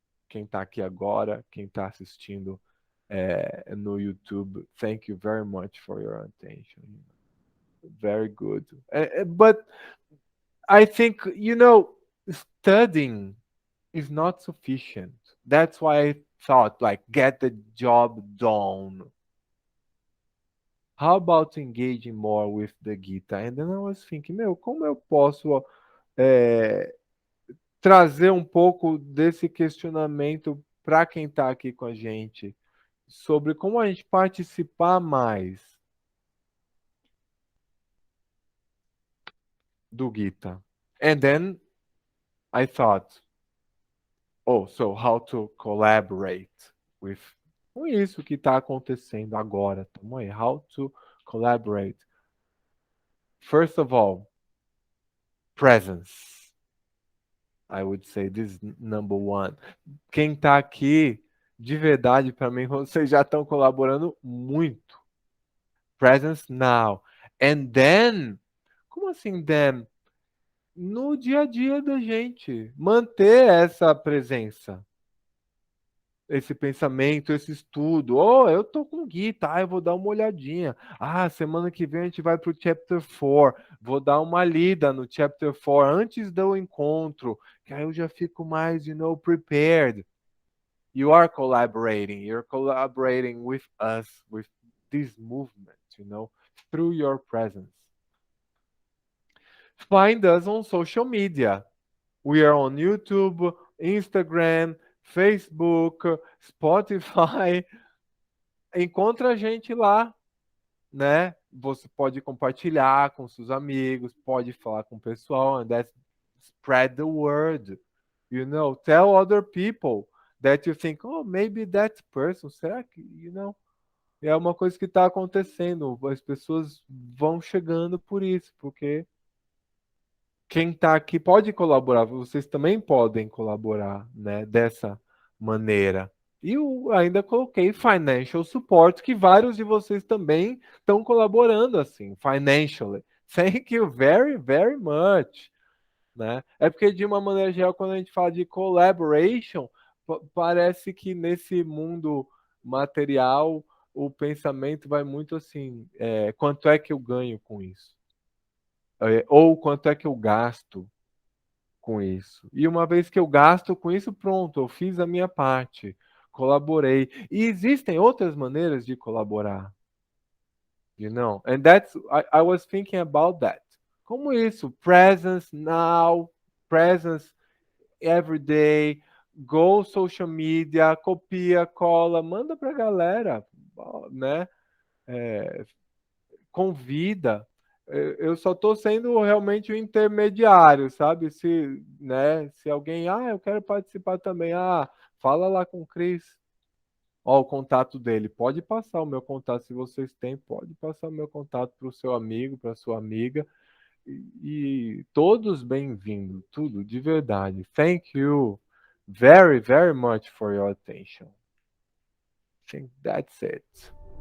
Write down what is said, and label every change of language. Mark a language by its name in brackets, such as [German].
[Portuguese] Quem está aqui agora, quem está assistindo no YouTube, [English] thank you very much for your attention. Very good. But I think, studying is not sufficient. That's why I thought, like, get the job done. How about engaging more with the Gita? And then I was thinking, [Portuguese] meu, como eu posso é, trazer um pouco desse questionamento para quem está aqui com a gente sobre como a gente participar mais do Gita. [English] And then I thought, oh, so how to collaborate with [Portuguese] com isso que está acontecendo agora. Tamo aí, [English] how to collaborate. First of all, presence. I would say this is number one. [Portuguese] Quem está aqui, de verdade, para mim, vocês já estão colaborando muito. [English] Presence now. And then, [Portuguese] como assim [English] then? [Portuguese] No dia a dia da gente, manter essa presença. esse pensamento, esse estudo. Oh, eu tô com o Gui, tá? Eu vou dar uma olhadinha. Ah, semana que vem a gente vai pro Chapter 4. Vou dar uma lida no Chapter 4 antes do encontro, que aí eu já fico mais, prepared. [English] You are collaborating. You're collaborating with us, with this movement, through your presence. Find us on social media. We are on YouTube, Instagram, Facebook, Spotify. [Portuguese] Encontra a gente lá, né? Você pode compartilhar com seus amigos, pode falar com o pessoal, [English] and that's spread the word. Tell other people that you think, oh, maybe that person, [Portuguese] será que, é uma coisa que está acontecendo. As pessoas vão chegando por isso, porque quem está aqui pode colaborar, vocês também podem colaborar, né, dessa maneira. E eu ainda coloquei financial support, que vários de vocês também estão colaborando assim, financially. [English] Thank you very, very much. [Portuguese] Né? É porque, de uma maneira geral, quando a gente fala de collaboration, parece que nesse mundo material o pensamento vai muito assim: quanto é que eu ganho com isso? Ou quanto é que eu gasto com isso? E uma vez que eu gasto com isso, pronto, eu fiz a minha parte, colaborei. E existem outras maneiras de colaborar, [English] and I was thinking about that. [Portuguese] Como isso? [English] Presence now, presence every day, go social media, [Portuguese] copia, cola, manda pra galera, né? Convida. Eu só estou sendo realmente o intermediário, sabe? Se alguém, eu quero participar também, fala lá com o Cris. Ó, o contato dele. Pode passar o meu contato se vocês têm, pode passar o meu contato para o seu amigo, para sua amiga. E todos bem-vindos, tudo de verdade. [English] Thank you very, very much for your attention. I think that's it.